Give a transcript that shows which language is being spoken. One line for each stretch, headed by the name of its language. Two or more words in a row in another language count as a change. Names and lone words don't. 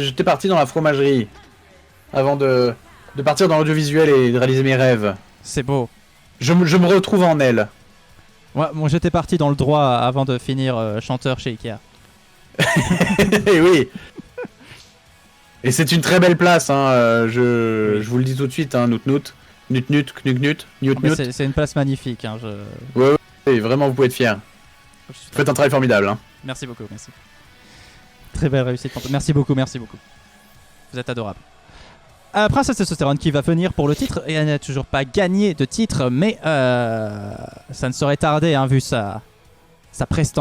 French: Moi, j'étais parti dans la fromagerie avant de de partir dans l'audiovisuel et de réaliser mes rêves. C'est beau. Je me retrouve en elle. Ouais, moi j'étais parti dans le droit avant de finir chanteur chez Ikea. Et oui. Et c'est une très belle place, hein. Je vous le dis tout de suite, hein. Nout-nout, nut-nut, knut-knut, nut-nut. C'est une place magnifique. Hein, Ouais, vraiment, vous pouvez être fiers. Vous faites un travail formidable. Hein. Merci beaucoup, merci. Très belle réussite. Merci beaucoup, merci beaucoup. Vous êtes adorable. Princesse Testostérone qui va venir pour le titre et elle n'a toujours pas gagné de titre, mais ça ne saurait tarder, hein, vu sa prestance.